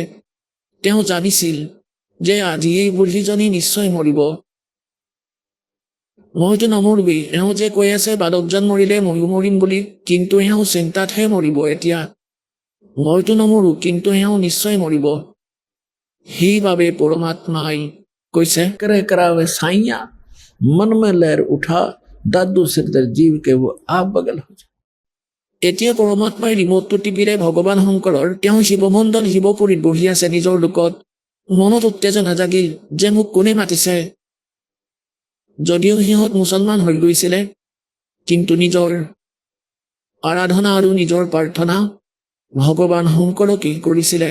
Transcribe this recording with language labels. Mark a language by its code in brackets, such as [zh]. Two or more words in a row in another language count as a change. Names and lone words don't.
[as] তেওঁ জানিছিল যে আজি এই বুঢ়ীজনী নিশ্চয় মৰিব। মইতো নমৰিবি, এওঁ যে কৈ আছে বালকজন মৰিলে ময়ো মৰিম বুলি, কিন্তু এওঁ চিন্তাতহে মৰিব এতিয়া। মইতো নমৰো, কিন্তু এওঁ নিশ্চয় মৰিব। সেইবাবে পৰমাত্মাই কৈছে, [hi] करे करावे साइया, मन में लहर उठा, दादू सिरदर जीव के वो आप बगल हो जाए। [as] এতিয়া পৰমাত্মাই ৰিম'টটো টিপিলে ভগৱান শংকৰৰ। তেওঁ শিৱমণ্ডল শিৱপুৰীত বহি আছে নিজৰ লোকত। মনত উত্তেজনা জাগিল যে মোক কোনে মাতিছে। যদিও সিহঁত মুছলমান হৈ গৈছিলে, কিন্তু নিজৰ আৰাধনা আৰু নিজৰ প্ৰাৰ্থনা ভগৱান শংকৰকেই কৰিছিলে।